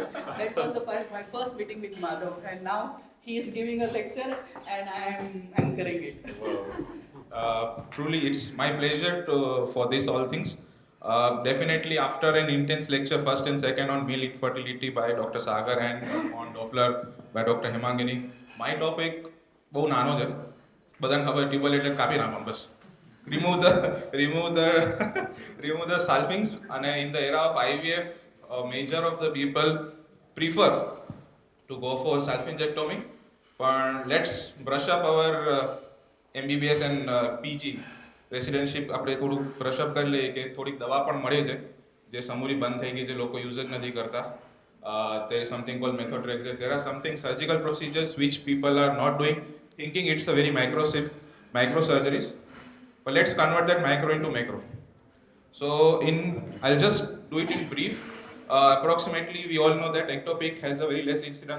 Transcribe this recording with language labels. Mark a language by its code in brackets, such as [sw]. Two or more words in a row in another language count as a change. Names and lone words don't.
[en] That was my first meeting with Madhav, and now he is giving a lecture and I am anchoring it. Wow. Truly, it's my pleasure for this all things. Definitely, after an intense lecture, first and second on male infertility by Dr. Sagar and on Doppler by Dr. [gu] Hemangini, [en] my topic [gu] બહુ નાનો છે. બધાને ખબર ટ્યુબલ એટલે કાપી નાખવાનું બસ. [en] remove the salpings, and in the era of IVF, major of the people prefer to go for salpingectomy. But let's brush up our MBBS and PG [gu] રેસિડેન્ટશીપ આપણે થોડુંક બ્રશઅપ કરી લઈએ કે થોડીક દવા પણ મળે છે જે સમૂરી બંધ થઈ ગઈ જે લોકો યુઝ જ નથી કરતા. [en] There is something called methotrexate. There are something surgical procedures which people are not doing, thinking it's a very micro surgeries. But let's convert that micro into macro. So I'll just do it in brief. Approximately, we all know that ectopic has a very less incidence.